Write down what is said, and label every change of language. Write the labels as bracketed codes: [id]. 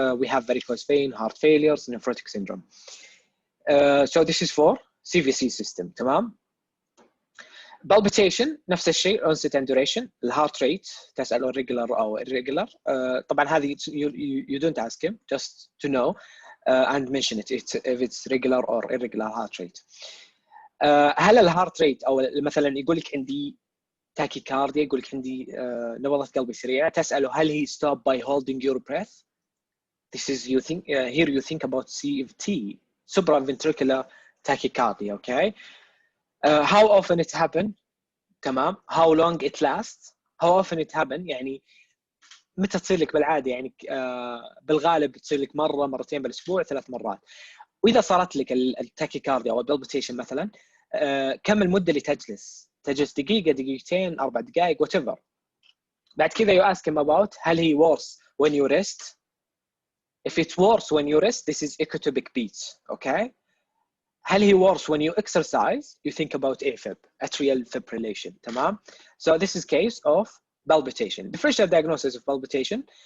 [en] We have varicose vein, heart failures, nephrotic syndrome. So this is for CVC system. [ar] تمام. [en] Palpitation [ar] نفس الشيء, [en] onset and duration, heart rate تسأله regular أو irregular. [ar] طبعا هذه [en] you don't ask him, just to know and mention it if it's regular or irregular heart rate. [ar] هل الهارت ريت أو مثلا يقول لك عندي tachycardia, يقول لك عندي نبضة قلبي سريعة, تسأله هل [en] he stop by holding your breath? This is here you think about CVT, supraventricular tachycardia. Okay. How often it happen? تمام. How long it lasts? How often it happen? [ar] يعني متى تصير لك بالعادة؟ يعني بالغالب تصير لك مرة مرتين بالأسبوع 3 مرات. وإذا صارت لك التاكيكارديا أو البالبيتيشن مثلا كم المدة اللي تجلس دقيقة, دقيقتين, 4 دقائق, whatever. بعد كذا [en] you ask him about هل he worse when you rest? If it's worse when you rest, this is ectopic beats. Okay. هل he worse when you exercise? You think about AFib, atrial fibrillation. [ar] تمام. [en] So this is case of palpitation. Differential diagnosis of palpitation.